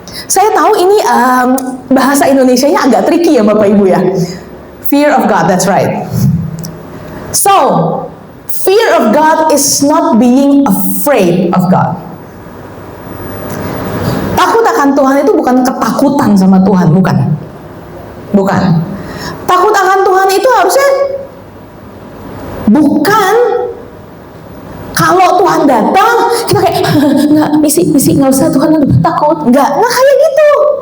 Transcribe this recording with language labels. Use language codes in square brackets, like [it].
[id] Saya tahu ini bahasa Indonesianya agak tricky ya Bapak Ibu ya. [en] Fear of God, that's right. So, fear of God is not being afraid of God. [id] Takut akan Tuhan itu bukan ketakutan sama Tuhan, bukan. Bukan. Takut akan Tuhan itu harusnya bukan kalau Tuhan datang kita kayak nggak misi nggak usah Tuhan, takut, nggak kayak gitu.